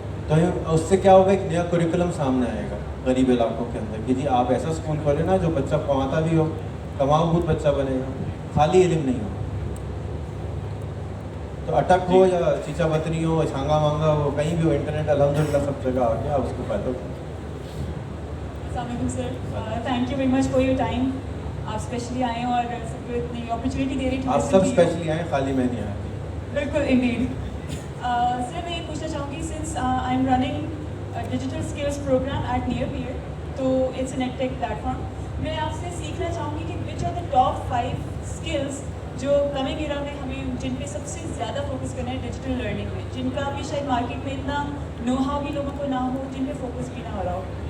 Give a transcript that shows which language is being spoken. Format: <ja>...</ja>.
<ur>تو اس سے کیا ہوگا, ایک نیا کریکولم سامنے آئے گا غریب علاقوں کے اندر کہ جی آپ ایسا اسکول کھولیں نا جو بچہ کماتا بھی ہو, کماؤ بہت بچہ بنے گا, خالی علم نہیں ہو. تو اٹک ہو یا چیچا بتنی ہو, چھانگا مانگا ہو, کہیں بھی ہو, انٹرنیٹ الحمدللہ سب جگہ آ گیا, اس کو فائدہ ہو.</ur> <en>السلام علیکم sir, thank you very much for your time.</en> <ur>آپ اسپیشلی آئے اور سب کو اتنی اپرچونیٹی دے رہی. آپ سب اسپیشلی آئیں, خالی میں نہیں آیا. بالکل انڈیڈ. سر میں یہ پوچھنا چاہوں گی, since I am running digital skills programme at near pair, تو it's an ed tech plate form, میں آپ سے سیکھنا چاہوں گی کہ which are the top 5 skills جو کمنگ ایرا میں ہمیں جن پہ سب سے زیادہ فوکس کرنا ہے ڈیجیٹل لرننگ میں, جن کا ابھی شاید مارکیٹ میں اتنا نو ہاؤ بھی لوگوں کو نہ ہو, جن پہ فوکس بھی نہ ہو رہا ہو.</ur>